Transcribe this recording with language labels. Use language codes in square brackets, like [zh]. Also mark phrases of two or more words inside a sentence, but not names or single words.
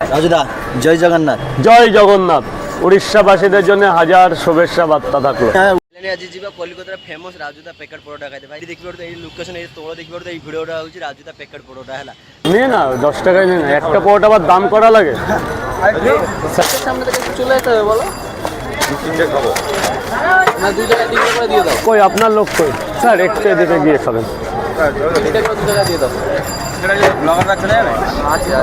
[bn] রাজুদা জয় জগন্নাথ। জয় জগন্নাথ। উড়িষ্যাবাসীদের জন্য হাজার শুভেচ্ছা বার্তা থাকলো। [or] ଆଜି ଯିବା କଲିକତାର ଫେମସ୍ ରାଜୁଦା ପ୍ୟାକେଟ୍ ପରୋଟା ଖାଇତେ। ଭାଇ ଦେଖିପାରୁଥିବ ଏଇ ଲୋକେସନ୍ ଏଇ ତଳ ଦେଖିପାରୁଥିବ ଏଇ ଭିଡ଼ିଓଟା ହେଉଛି ରାଜୁଦା ପ୍ୟାକେଟ୍ ପରୋଟା ହେଲା। [bn] নে না 10 টাকায় নে না, একটা পরোটা আবার দাম করা লাগে। সামনে থেকে চলে যেতে হবে বলো, না 2 টাকা 3 টাকা দিয়ে দাও। কই আপনার লোক কই স্যার? একটু এদিকে গিয়ে খাবেন। 2 টাকা 2 টাকা দিয়ে দাও। ব্লগার রাখতে যাবে? আচ্ছা